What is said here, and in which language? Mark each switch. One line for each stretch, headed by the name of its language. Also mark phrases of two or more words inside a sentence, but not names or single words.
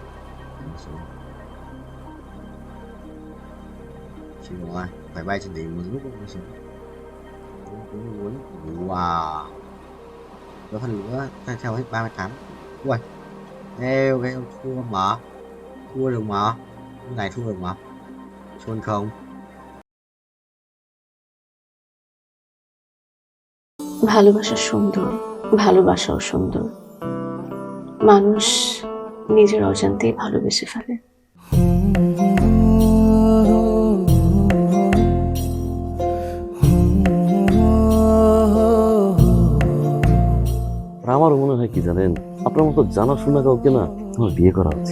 Vietnamese: Xin rồi, phải bay trên đỉnh một lúc mới xuống. Wow. Có phần nữa theo hết 38. Ui. Ê, ok, thua mà. Thua được mà. Cái này thua được mà. Chôn không?
Bangla: ভালোবাসা সুন্দর, ভালোবাসাও সুন্দর। মানুষ নিজের অজান্তেই ভালোবেসে ফেলে। আমার মনে হয় কি জানেন, আপনার মতো জানাশোনা কাউকে না আমার বিয়ে করা উচিত।